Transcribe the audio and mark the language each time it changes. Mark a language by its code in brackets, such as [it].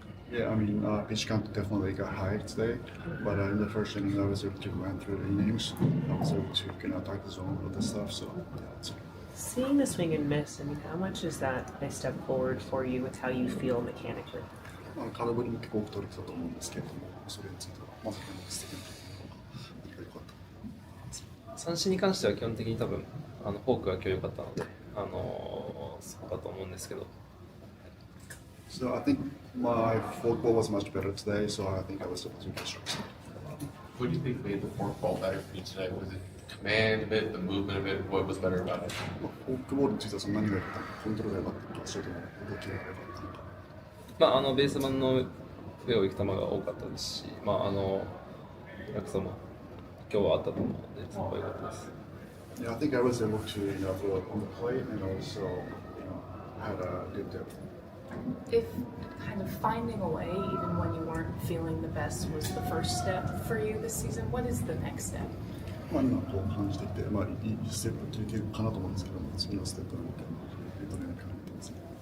[en] Yeah, I mean, pitch count definitely got high today, but in the first inning, I was able to run through the innings. I was able to attack the zone with the stuff, so yeah, it's okay. Seeing the swing and miss, I mean, how much is that a step forward for you with how you feel mechanically? [ja] 空振りも結構多く取れてたと思うんですけれども、それについてはまず素敵な何か良かった。三振に関しては基本的に多分フォークが今日良かったので、そうだと思うんですけど。 [en] So I think my forkball was much better today, so I think I was able to get strikes. What do you think made the forkball better for you today? Was it command of it, the movement of it? What was better about it? [ja] フォークボールについては何が良かったのか、コントロールが良かったのか、それとも動きが良かったのか。ベース板の上を行く球が多かったですし、落差も今日はあったと思うので、そこは良かったです。 [en] Yeah, I think I was able to, go on the plate and also, had a good depth. If kind of finding a way, even when you weren't feeling the best, was the first step for you this season, what is the next step? [ja] 今感じていて、いいステップという結果かなと思うんですけども、次のステップなので、どのように考えてますか？